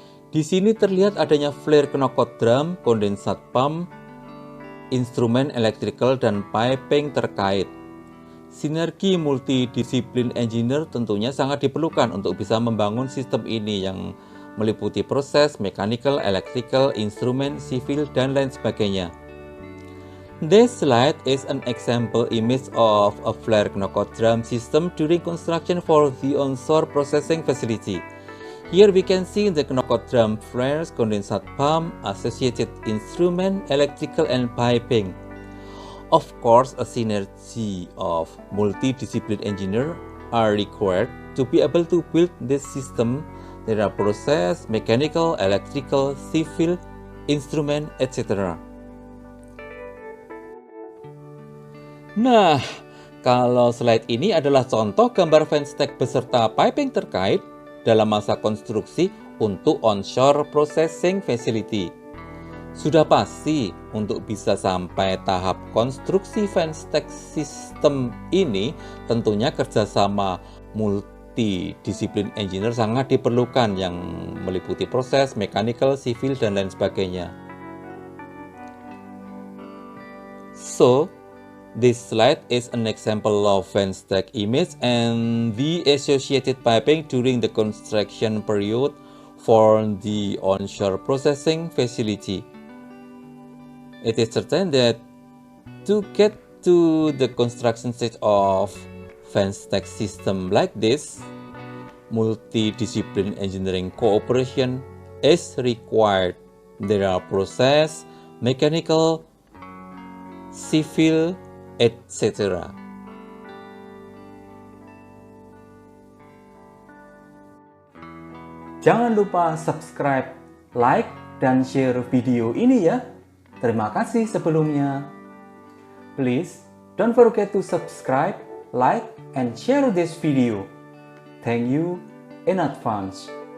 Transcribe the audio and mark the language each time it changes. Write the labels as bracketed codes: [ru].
[id] Di sini terlihat adanya flare knockout drum, kondensat pump, instrumen electrical, dan piping terkait. Sinergi multidisiplin engineer tentunya sangat diperlukan untuk bisa membangun sistem ini yang meliputi proses, mechanical, electrical, instrumen, civil, dan lain sebagainya. [en] This slide is an example image of a flare knockout drum system during construction for the onshore processing facility. Here we can see the knockout drum flares, condensate pump, associated instrument, electrical, and piping. Of course, a synergy of multidiscipline engineers are required to be able to build this system. There are process, mechanical, electrical, civil, instrument, etc. [id] Nah, kalau slide ini adalah contoh gambar fan stack beserta piping terkait dalam masa konstruksi untuk onshore processing facility. Sudah pasti untuk bisa sampai tahap konstruksi fan stack system ini tentunya kerjasama multidisiplin engineer sangat diperlukan yang meliputi proses, mechanical, civil, dan lain sebagainya. [en] So, this slide is an example of fan stack image and the associated piping during the construction period for the onshore processing facility. It is certain that to get to the construction stage of fan stack system like this, multidiscipline engineering cooperation is required. There are process, mechanical, civil, etc. [id] Jangan lupa subscribe, like, dan share video ini ya. Terima kasih sebelumnya. [en] Please don't forget to subscribe, like, and share this video. Thank you in advance.